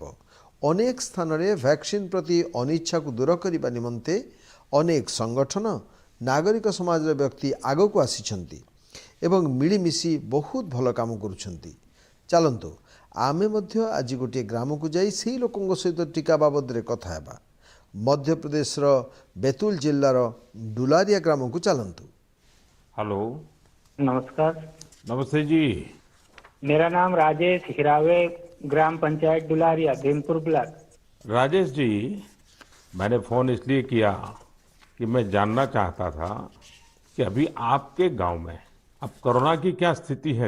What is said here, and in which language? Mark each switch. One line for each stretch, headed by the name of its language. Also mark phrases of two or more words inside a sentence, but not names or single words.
Odia: ଅନେକ ସ୍ଥାନରେ ଭ୍ୟାକ୍ସିନ୍ ପ୍ରତି ଅନିଚ୍ଛାକୁ ଦୂର କରିବା ନିମନ୍ତେ ଅନେକ ସଂଗଠନ, ନାଗରିକ ସମାଜର ବ୍ୟକ୍ତି ଆଗକୁ ଆସିଛନ୍ତି ଏବଂ ମିଳିମିଶି ବହୁତ ଭଲ କାମ କରୁଛନ୍ତି। ଚାଲନ୍ତୁ ଆମେ ମଧ୍ୟ ଆଜି ଗୋଟିଏ ଗ୍ରାମକୁ ଯାଇ ସେହି ଲୋକଙ୍କ ସହିତ ଟିକା ବାବଦରେ କଥା ହେବା। ମଧ୍ୟପ୍ରଦେଶର ବେତୁଲ ଜିଲ୍ଲାର ଡୁଲାରିଆ ଗ୍ରାମକୁ ଚାଲନ୍ତୁ।
Hindi: हेलो। नमस्कार। नमस्ते जी। मेरा नाम राजेश हिरावे, ग्राम पंचायत डुलारिया, भीमपुर ब्लॉक। राजेश जी, मैंने फ़ोन इसलिए किया कि मैं जानना चाहता था कि अभी आपके गांव में अब कोरोना की क्या स्थिति है।